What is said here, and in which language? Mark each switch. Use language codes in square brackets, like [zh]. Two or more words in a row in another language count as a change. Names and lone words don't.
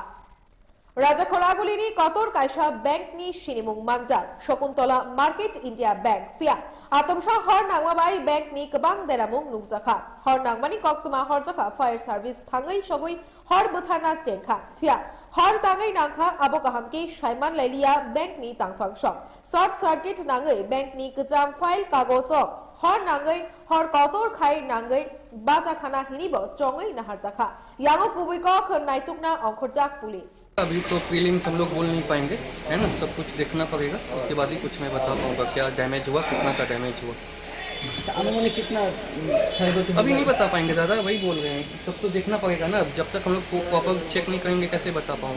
[trp] রাজকড়াগুলিনি কতর কাইসা ব্যাংক নি সিনিমুং মানজার শকুন্তলা মার্কেট ইন্ডিয়া ব্যাংক ফিয়া আতমসা হর নাংমাবাই ব্যাংক নি কবাং দেরামুং নুকজাখা হর নাংমানি কক্তমা হরজাখা [en] fire service [trp] থাঙ্গই সগই হর বুথানা চেংখা ফিয়া हर तांगै नांखा आबो काहामकी साइमान लाइलिया बैंक नि तांगफां सम [en] short circuit [trp] नांगै बैंक नि गजाम फाइल कागज हर नांगै हर कतोर खाइ नांगै बाजा खाना हिनिबो चंगै नाहारजाखा यांगो कुबैको खनाइतुकना अंखरजाक पुलिस। [hi] अभी तो प्रीलिम्स हम लोग बोल नहीं पाएंगे, है ना, सब कुछ देखना पड़ेगा, उसके बाद ही कुछ मैं बता पाऊंगा क्या डैमेज हुआ, कितना का डैमेज हुआ। अनुमानित कितना अभी नहीं बता पाएंगे दादा, वही बोल रहे हैं, सब तो देखना पड़ेगा ना। जब तक हम लोग [en] proper check [hi] नहीं करेंगे कैसे बता पाऊंगा।